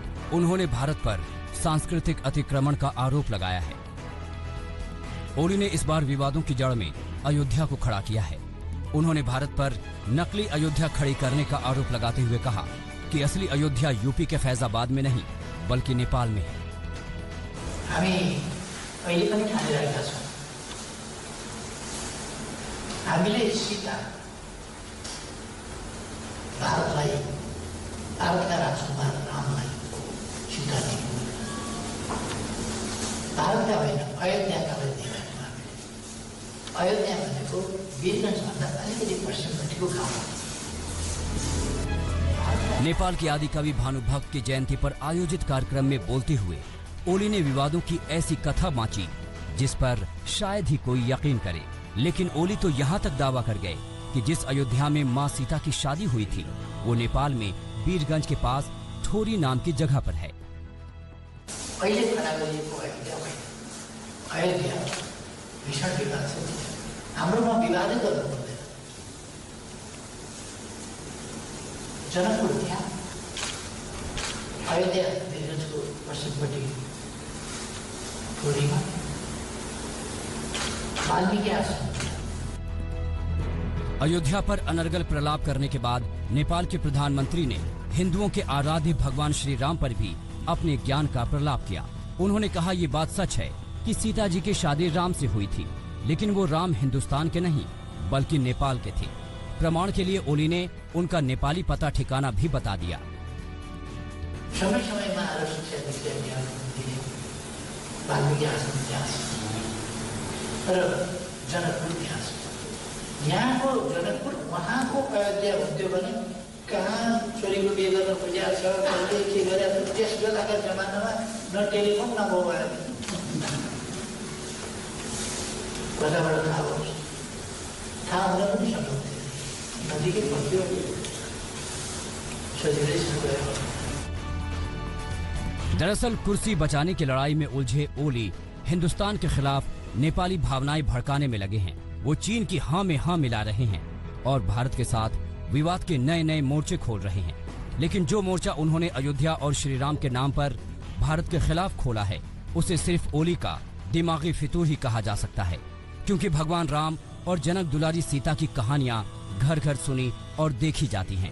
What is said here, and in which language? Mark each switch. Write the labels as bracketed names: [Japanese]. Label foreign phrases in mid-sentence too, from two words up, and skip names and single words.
[Hindi] उन्होंने भारत पर सांस्कृतिक अतिक्रमण का आरोप लगाया है। ओली ने इस बार विवादों की जड़ में अयोध्या को खड़ा किया है। उन्होंने भारत पर नकली अयोध्या खड़ी करने का आरोप लगाते हुए कहा कि असली अयोध्या यूपी के फैजाबाद में नहीं बल्कि नेपाल में है। [Nepali] भारतलाई भारतका राजकुमार रामलाई स्वीकार भारतका होइन अयोध्याका अयोध्या अयोध्या भनेको वीरगंजभन्दा अलिकति पश्चिमपट्टिको गाउँ। [Hindi] नेपाल के आदि कवि भानुभक्त की जयंती पर आयोजित कार्यक्रम में बोलते हुए ओली ने विवादों की ऐसी कथा बांची जिस पर शायद ही कोई यकीन करे। लेकिन ओली तो यहाँ तक दावा कर गए कि जिस अयोध्या में मां सीता की शादी हुई थी वो नेपाल में वीरगंज के पास ठोरी नाम की जगह पर है। [Nepali] अयोध्या भीषण विवाद छ, हाम्रोमा विवादै गर्नु पर्दैन। जनकपुर त्यहाँ अयोध्या वीरगंजको पश्चिमपट्टि ठोरीमा वाल्मीकि आश्रम। [Hindi] अयोध्या पर अनर्गल प्रलाप करने के बाद नेपाल के प्रधानमंत्री ने हिंदुओं के आराध्य भगवान श्री राम पर भी अपने ज्ञान का प्रलाप किया। उन्होंने कहा ये बात सच है कि सीता जी की शादी राम से हुई थी, लेकिन वो राम हिंदुस्तान के नहीं बल्कि नेपाल के थे। प्रमाण के लिए ओली ने उनका नेपाली पता ठिकाना भी बता दिया। [Nepali] समय समय में यहाँ को जनकपुर वहाँ को अयोध्या हुन्थ्यो भने कहाँ छोरीको बिहे गर्न खोजेको छ, कसले के गरेको छ, त्यस बेलाका जमानामा न टेलिफोन न मोबाइल कताबाट थाहा होस्, थाहा हुन पनि सक्नुहुन्थ्यो, नजिकै बस्थ्यो, सजिलैसँग गयो। [Hindi] दरअसल कुर्सी बचाने की लड़ाई में उलझे ओली हिंदुस्तान के खिलाफ नेपाली भावनाएं भड़काने में लगे हैं। वो चीन की हाँ में हाँ मिला रहे हैं और भारत के साथ विवाद के नए नए मोर्चे खोल रहे हैं। लेकिन जो मोर्चा उन्होंने अयोध्या और श्री राम के नाम पर भारत के खिलाफ खोला है उसे सिर्फ ओली का दिमागी फितूर ही कहा जा सकता है, क्योंकि भगवान राम और जनक दुलारी सीता की कहानियां घर घर सुनी और देखी जाती हैं।